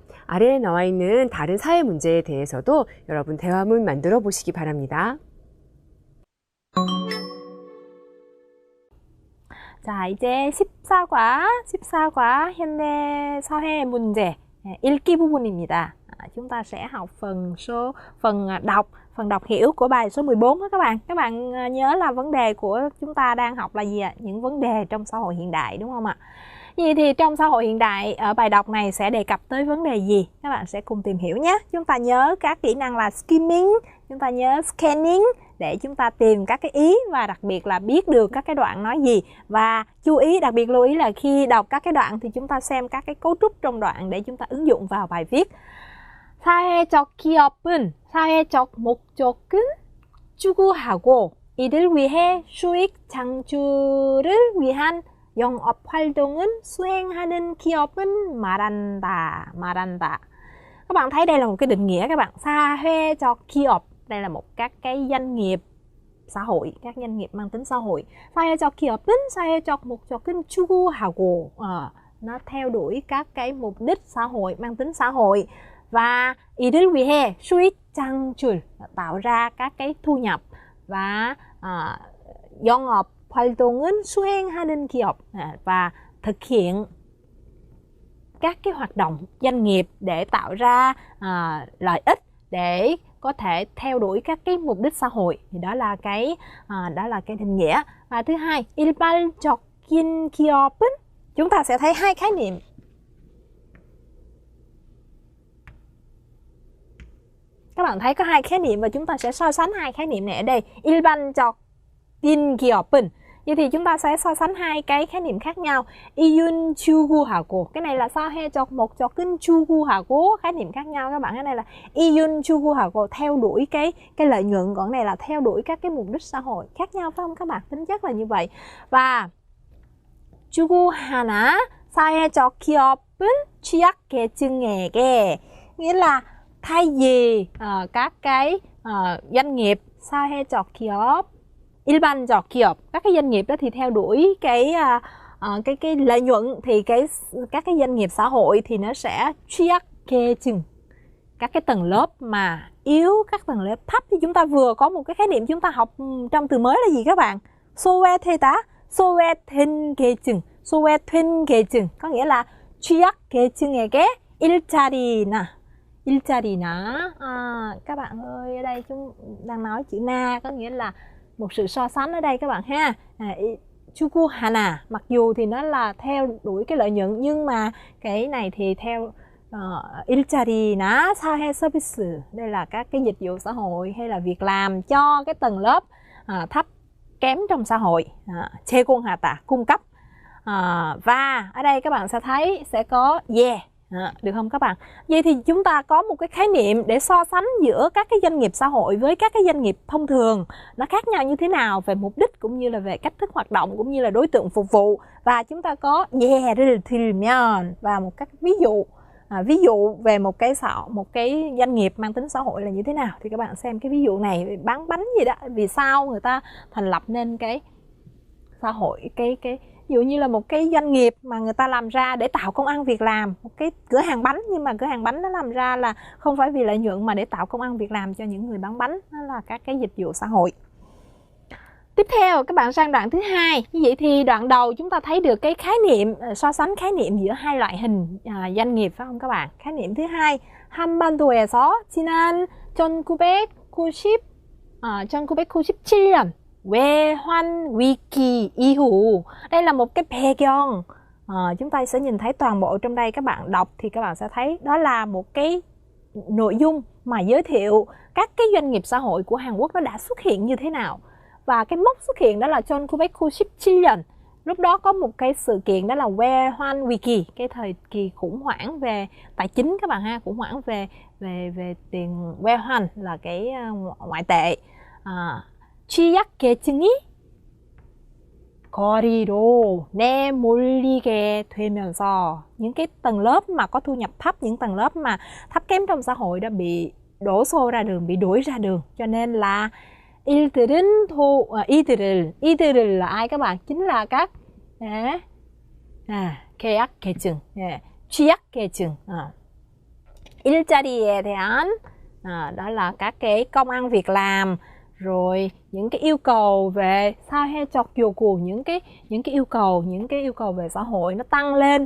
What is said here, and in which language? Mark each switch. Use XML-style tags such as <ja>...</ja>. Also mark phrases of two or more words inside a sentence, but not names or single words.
<ko>아래에 나와 있는 다른 사회 문제에 대해서도 여러분 대화문 만들어 보시기 바랍니다. 자, 이제 14과 현대 사회 문제 읽기 부분입니다.</ko> <vi>Chúng ta sẽ học phần đọc hiểu của bài số 14 đó các bạn. Các bạn nhớ là vấn đề của chúng ta đang học là gì ạ? Những vấn đề trong xã hội hiện đại đúng không ạ? Vậy thì trong xã hội hiện đại ở bài đọc này sẽ đề cập tới vấn đề gì? Các bạn sẽ cùng tìm hiểu nhé. Chúng ta nhớ các kỹ năng là skimming, chúng ta nhớ scanning để chúng ta tìm các cái ý và đặc biệt là biết được các cái đoạn nói gì. Và chú ý, đặc biệt lưu ý là khi đọc các cái đoạn thì chúng ta xem các cái cấu trúc trong đoạn để chúng ta ứng dụng vào bài viết.</vi> <ko>사회적 기업은 사회적 목적은 추구하고 이를 위해 수익 창출을 위한 영업 활동은 수행하는 기업은 말한다.</ko> <vi>Các bạn thấy đây là một cái định nghĩa các bạn.</vi> <ko>사회적 기업,</ko> <vi>đây là một các cái doanh nghiệp xã hội, các doanh nghiệp mang tính xã hội.</vi> <ko>사회적 기업은 사회적 목적은 추구하고,</ko> <vi>nó theo đuổi các cái mục đích xã hội mang tính xã hội.</vi> <ko>Và 이를 위해 수익 창출,</ko> <vi>tạo ra các cái thu nhập.</vi> <ko>Và 영업 활동은 수행하는 기업,</ko> <vi>và thực hiện các cái hoạt động doanh nghiệp để tạo ra lợi ích để có thể theo đuổi các cái mục đích xã hội. Thì đó là cái định nghĩa. Và thứ hai,</vi> <ko>일반적인 기업은</ko> <vi>chúng ta sẽ thấy hai khái niệm Các bạn thấy có hai khái niệm và chúng ta sẽ so sánh hai khái niệm này ở đây.</vi> <ko>일반적인 기업은.</ko> <vi>Vậy thì chúng ta sẽ so sánh hai cái khái niệm khác nhau.</vi> <ko>이윤 추구하고.</ko> <vi>Cái này là</vi> <ko>사회적 추구하고,</ko> <vi>khái niệm khác nhau các bạn. Cái này là</vi> <ko>이윤 추구하고,</ko> <vi>theo đuổi cái lợi nhuận, còn này là theo đuổi các cái mục đích xã hội. Khác nhau phải không các bạn? Tính chất là như vậy. Và</vi> <ko>추구하나 사회적 기업은 취약계층에게,</ko> <vi>nghĩa là thay vì các cái doanh nghiệp</vi> <ko>사회적 기업, 일반적 기업,</ko> <vi>các cái doanh nghiệp đó thì theo đuổi cái lợi nhuận, thì các cái doanh nghiệp xã hội thì nó sẽ 취약계층, các cái tầng lớp mà yếu, các tầng lớp thấp. Thì chúng ta vừa có một cái khái niệm chúng ta học trong từ mới là gì các bạn?</vi> <ko>소외되다, 소외된 계층, 소외된 계층,</ko> <vi>có nghĩa là</vi> <ko>취약계층에게 일자리나.</ko> <vi>Các bạn ơi, ở đây chúng đang nói chữ na, có nghĩa là một sự so sánh ở đây các bạn ha. 추구하나, mặc dù thì nó là theo đuổi cái lợi nhuận, nhưng mà cái này thì theo</vi> <ko>일자리나 사회 서비스,</ko> <vi>đây là các cái dịch vụ xã hội hay là việc làm cho cái tầng lớp thấp kém trong xã hội. 제공하다, cung cấp. Và ở đây các bạn sẽ thấy sẽ có được không các bạn? Vậy thì chúng ta có một cái khái niệm để so sánh giữa các cái doanh nghiệp xã hội với các cái doanh nghiệp thông thường, nó khác nhau như thế nào về mục đích cũng như là về cách thức hoạt động cũng như là đối tượng phục vụ. Và chúng ta có 예를 들면, và một các ví dụ về một cái doanh nghiệp mang tính xã hội là như thế nào. Thì các bạn xem cái ví dụ này, bán bánh gì đó, vì sao người ta thành lập nên cái xã hội, ví dụ như là một cái doanh nghiệp mà người ta làm ra để tạo công ăn việc làm, một cái cửa hàng bánh, nhưng mà cửa hàng bánh nó làm ra là không phải vì lợi nhuận mà để tạo công ăn việc làm cho những người bán bánh, đó là các cái dịch vụ xã hội. Tiếp theo các bạn sang đoạn thứ hai. Như vậy thì đoạn đầu chúng ta thấy được cái khái niệm, so sánh khái niệm giữa hai loại hình doanh nghiệp phải không các bạn? Khái niệm thứ hai,</vi> <ko>한반도에서 지난 1997년 외환 위기 이후.</ko> <vi>Đây là một cái 배경. Chúng ta sẽ nhìn thấy toàn bộ trong đây, các bạn đọc thì các bạn sẽ thấy đó là một cái nội dung mà giới thiệu các cái doanh nghiệp xã hội của Hàn Quốc nó đã xuất hiện như thế nào. Và cái mốc xuất hiện đó là 1997년. Lúc đó có một cái sự kiện đó là</vi> <ko>외환 위기,</ko> <vi>cái thời kỳ khủng hoảng về tài chính các bạn ha, khủng hoảng về tiền 외환 là cái ngoại tệ.</vi> <ko>취약계층이 거리로 내몰리게 되면서,</ko> <vi>những cái tầng lớp mà có thu nhập thấp, những tầng lớp mà thấp kém trong xã hội đã bị đổ xô ra đường, bị đuổi ra đường. Cho nên là 이들은 là ai các bạn? Chính là các</vi> <ko>계약계층, 취약계층. 일자리에 대한</ko> <vi>đó là các cái công ăn việc làm, rồi những cái yêu cầu về</vi> <ko>사회적 요구,</ko> <vi>những cái yêu cầu về xã hội nó tăng lên.</vi>